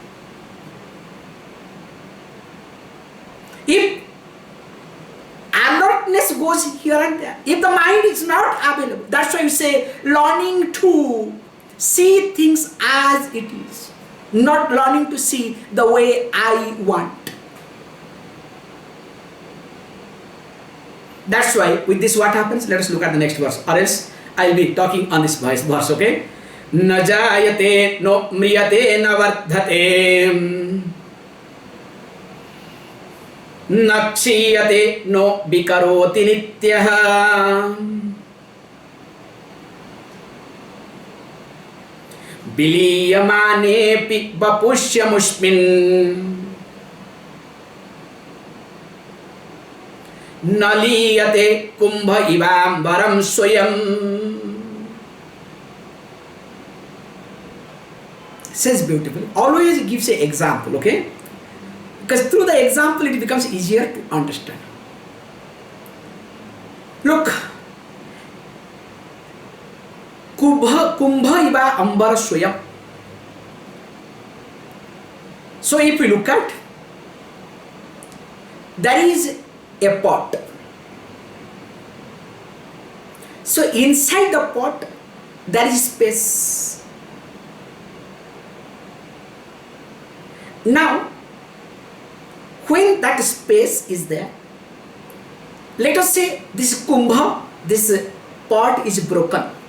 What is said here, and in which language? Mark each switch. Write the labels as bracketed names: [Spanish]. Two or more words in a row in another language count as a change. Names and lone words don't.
[English] If alertness goes here and there, if the mind is not available, that's why we say learning to see things as it is, not learning to see the way I want. That's why with this what happens? Let us look at the next verse, or else I'll be talking on this verse, okay? [Sanskrit] Na jayate no mriyate na vardhate na kshiyate no vikaroti nityaha viliyamanepi vapusyamusmin naliyate kumbha ivambaram swayam. [English] Says beautifully. Always gives an example, okay? Because through the example it becomes easier to understand. Look, [Sanskrit] kumbha iva ambara swayam. [English] So if we look at, there is a pot. So inside the pot there is space. Now when that space is there, let us say this kumbha, this pot is broken.